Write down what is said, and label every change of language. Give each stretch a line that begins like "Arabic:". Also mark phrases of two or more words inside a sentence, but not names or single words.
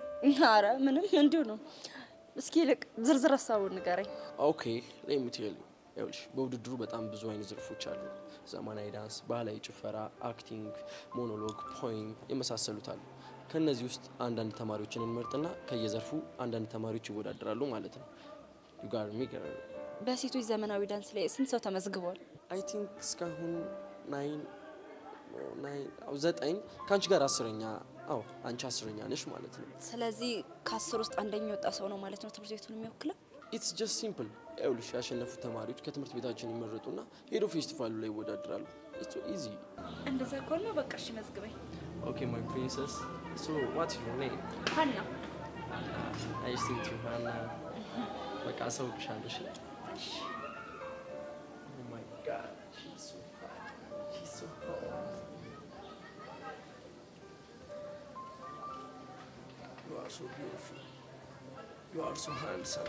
Amharic: ኧረ ምንም እንዲሁ ነው። እስኪ ልቅ ዝርዝር ሀሳቡን ንገረኝ።
English: okay let me tell you
Amharic: ይኸውልሽ በውድድሩ በጣም ብዙ አይነት ዘርፎች አሉ። ዘመናዊ ዳንስ፣ ባህላዊ ጭፈራ፣ አክቲንግ፣ ሞኖሎግ፣ ፖይም የመሳሰሉት አሉ። ከነዚህ ውስጥ አንዳንድ ተማሪዎችን እንመርጥና ከየዘርፉ አንዳንድ ተማሪዎች ይወዳደራሉ ማለት ነው።
English: you got me girl።
Amharic: በሴቶች ዘመናዊ ዳንስ ላይ ስንት ሰው ተመዝግቧል?
English: I think
Amharic: እስካሁን 9 ካንቺ ጋር 10ኛ። አዎ አንቺ 10ኛ ነሽ ማለት ነው። ስለዚህ ከ10 ውስጥ አንደኛ የወጣ ሰው ነው ማለት ነው ትምህርት ቤቱን የሚወክለው?
English: It's just simple።
Amharic: ይኸውልሽ ያሸነፉ ተማሪዎች ከትምህርት ቤታችን ይመረጡና ሄዶ ፌስቲቫሉ ላይ ይወዳደራሉ።
English: It's so easy።
Amharic: እንደዛ ከሆነ በቃ እሺ መዝግበኝ።
English: Okay my princess. So what's your name? ሀና። Nice to meet you Hannah.
Amharic: በቃ ሰው ብቻለሽ። እሺ
English: Oh my god, she's so fine. She's so hot. You are so beautiful. You are so handsome.